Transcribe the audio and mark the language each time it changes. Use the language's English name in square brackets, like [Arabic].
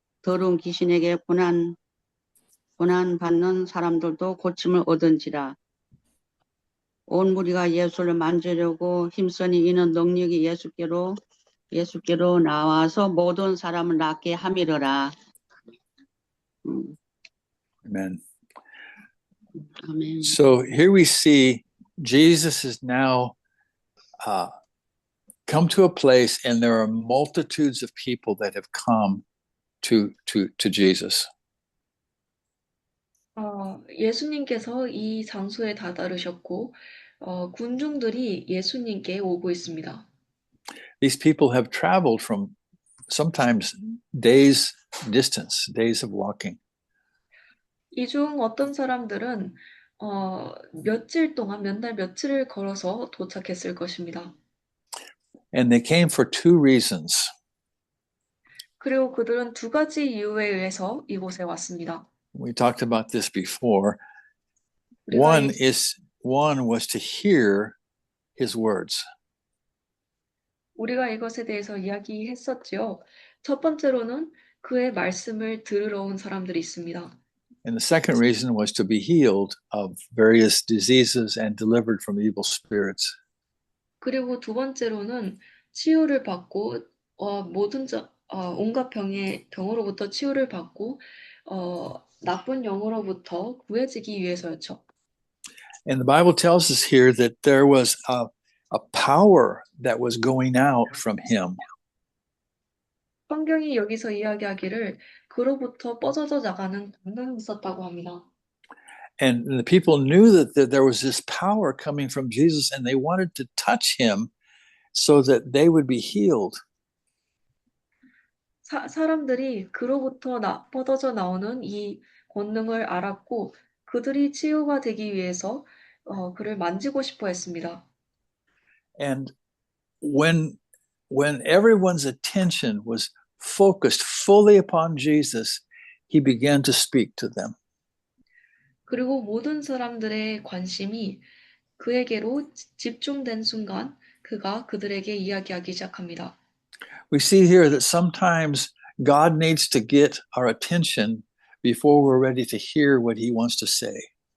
[Korean] 더러운 귀신에게 고난 받는 사람들도 고침을 얻은지라. 온 무리가 예수를 만지려고 힘쓰니 이는 능력이 예수께로 나와서 모든 사람을 낫게 함이러라. [English] Amen. [Korean] 아멘. [English] So here we see Jesus has now come to a place, and there are multitudes of people that have come to Jesus. [Korean] 예수님께서 이 장소에 다다르셨고 군중들이 예수님께 오고 있습니다. [English] These people have traveled from sometimes days distance, days of walking. [Korean] 이 중 어떤 사람들은 며칠 동안 몇 날 며칠을 걸어서 도착했을 것입니다. [English] And they came for two reasons. [Korean] 그리고 그들은 두 가지 이유에 의해서 이곳에 왔습니다. [English] We talked about this before. [Korean] 우리가 [English] One was to hear his words. [Korean] 우리가 이것에 대해서 이야기했었지요. 첫 번째로는 그의 말씀을 들으러 온 사람들이 있습니다. [English] And the second reason was to be healed of various diseases and delivered from evil spirits. [Korean] 그리고 두 번째로는 치유를 받고 온갖 병으로부터 치유를 받고 나쁜 영으로부터 구해지기 위해서였죠. [English] And the Bible tells us here that there was a power that was going out from him. [Korean] 성경이 여기서 이야기하기를 그로부터 뻗어져 나가는 권능이 있었다고 합니다. [English] And the people knew that there was this power coming from Jesus, and they wanted to touch him so that they would be healed. [Korean] 사람들이 그로부터 뻗어져 나오는 이 권능을 알았고 그들이 치유가 되기 위해서 그를 만지고 싶어 했습니다. [English] And when everyone's attention was focused fully upon Jesus, he began to speak to them. [Korean] 그리고 모든 사람들의 관심이 그에게로 집중된 순간 그가 그들에게 이야기하기 시작합니다. [English] We see here that sometimes God needs to get our attention before we're ready to hear what he wants to say.